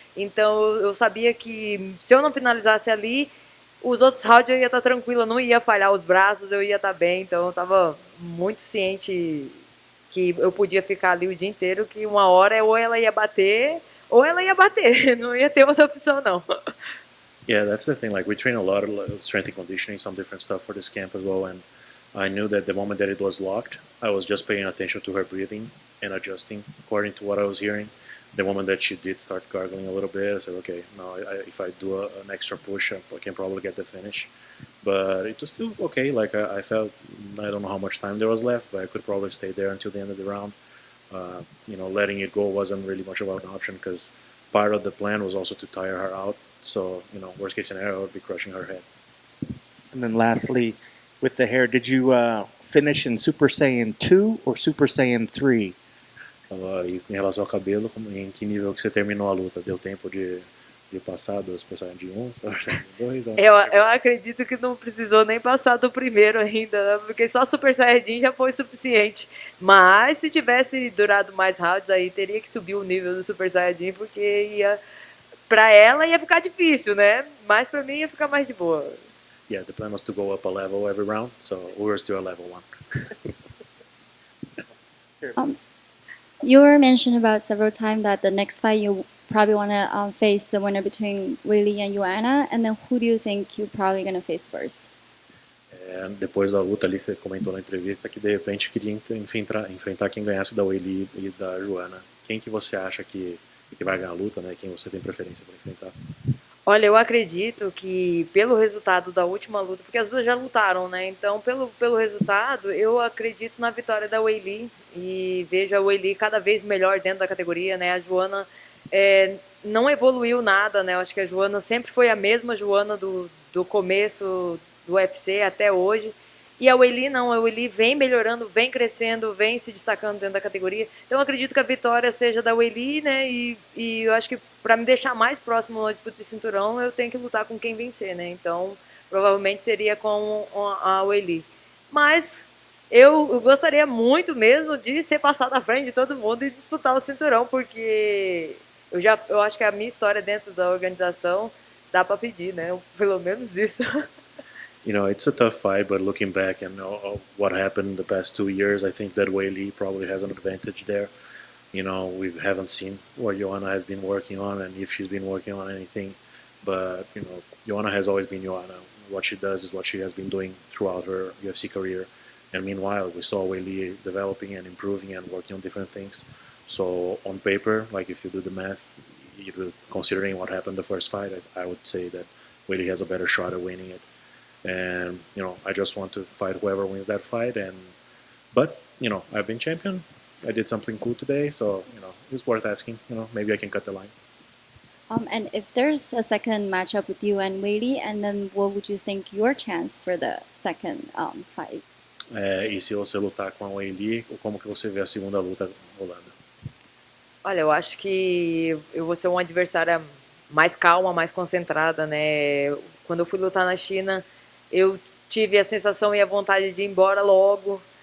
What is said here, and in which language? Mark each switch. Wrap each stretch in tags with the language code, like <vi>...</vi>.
<pt>Então eu sabia que se eu não finalizasse ali, os outros rounds eu ia estar tranquila, não ia falhar os braços, eu ia estar bem. Então eu estava muito ciente que eu podia ficar ali o dia inteiro, que uma hora ou ela ia bater, não ia ter outra opção não.</pt> <en>Yeah, that's the thing. Like, we train a lot of strength and conditioning, some different stuff for this camp as well, and I knew that the moment that it was locked, I was just paying attention to her breathing and adjusting according to what I was hearing. The moment that she did start gargling a little bit, I said, okay, now if I do an extra push, I can probably get the finish. But it was still okay. Like, I felt, I don't know how much time there was left, but I could probably stay there until the end of the round. Letting it go wasn't really much of an option because part of the plan was also to tire her out. So, worst case scenario, I would be crushing her head. And then lastly, with the hair, did you finish in Super Saiyan 2 or Super Saiyan 3?</en> <pt>E em relação ao cabelo, em que nível que você terminou a luta? Deu tempo de passar do Super Saiyajin 1, Super Saiyajin 2? Eu acredito que não precisou nem passar do primeiro ainda, né? Porque só Super Saiyajin já foi suficiente. Mas se tivesse durado mais rounds aí, teria que subir o nível do Super Saiyajin, porque pra ela ia ficar difícil, né? Mas pra mim ia ficar mais de boa.</pt> <en>Yeah, the plan was to go up a level every round, so we were still at level 1. You were mentioned about several times that the next fight you probably want to face the winner between Weili and Joanna, and then who do you think you're probably going to face first?</en> <pt>Depois da luta ali, você comentou na entrevista que de repente queria enfrentar quem ganhasse da Weili e da Joanna. quem que você acha que vai ganhar a luta, né? Quem você tem preferência para enfrentar? Olha, eu acredito que pelo resultado da última luta, porque as duas já lutaram, né? Então, pelo resultado, eu acredito na vitória da Weili e vejo a Weili cada vez melhor dentro da categoria, né? A Joana não evoluiu nada, né? Eu acho que a Joana sempre foi a mesma Joana do começo do UFC até hoje. E a Weili não, a Weili vem melhorando, vem crescendo, vem se destacando dentro da categoria. Então eu acredito que a vitória seja da Weili, né? E eu acho que para me deixar mais próximo à disputa de cinturão, eu tenho que lutar com quem vencer, né? Então provavelmente seria com a Weili. Mas eu gostaria muito mesmo de ser passado à frente de todo mundo e disputar o cinturão, porque eu acho que a minha história dentro da organização dá para pedir, né? Pelo menos isso.</pt> <en>You know, it's a tough fight, but looking back and what happened in the past 2 years, I think that Weili probably has an advantage there. You know, we haven't seen what Joanna has been working on and if she's been working on anything. But, you know, Joanna has always been Joanna. What she does is what she has been doing throughout her UFC career. And meanwhile, we saw Weili developing and improving and working on different things. So on paper, like if you do the math, considering what happened the first fight, I would say that Weili has a better shot at winning it. And, you know, I just want to fight whoever wins that fight. But, you know, I've been champion. I did something cool today, so, you know, it's worth asking. You know, maybe I can cut the line. And if there's a second matchup with you and Weili, and then what would you think your chance for the second fight?</en> <pt>E se você lutar com a Weili, como que você vê a segunda luta rolando? Olha, eu acho que eu vou ser uma adversária mais calma, mais concentrada, né? Quando eu fui lutar na China, eu tive a sensação e a vontade de ir embora logo.</pt>